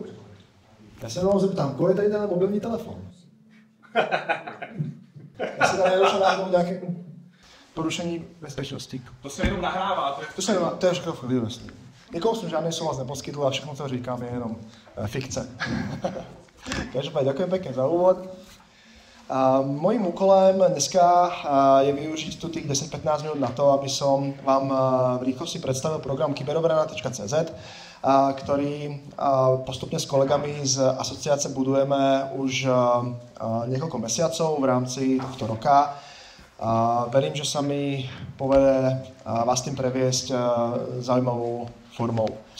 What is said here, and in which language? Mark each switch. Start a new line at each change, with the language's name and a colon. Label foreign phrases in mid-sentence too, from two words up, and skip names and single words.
Czech: Já se jenom zeptám, koho je tady ten mobilní telefon? Já se tady nedošel náhodou nějaké porušení bezpečnosti. To se jenom nahrává. To je všechno vývostný. Nikomu jsem žádný souhlas neposkytl a všechno, co říkám, je jenom fikce. Každopádně děkuji pěkně za úvod. Mojím úkolem dneska je využít tu těch 10-15 minut na to,
Slovak: aby som vám v rýchlosti predstavil program Kyberobrana.cz, ktorý postupne s kolegami z asociace budujeme už niekoľko mesiacov v rámci tohto roka. Verím, že sa mi povede vás tým previesť zaujímavou formou.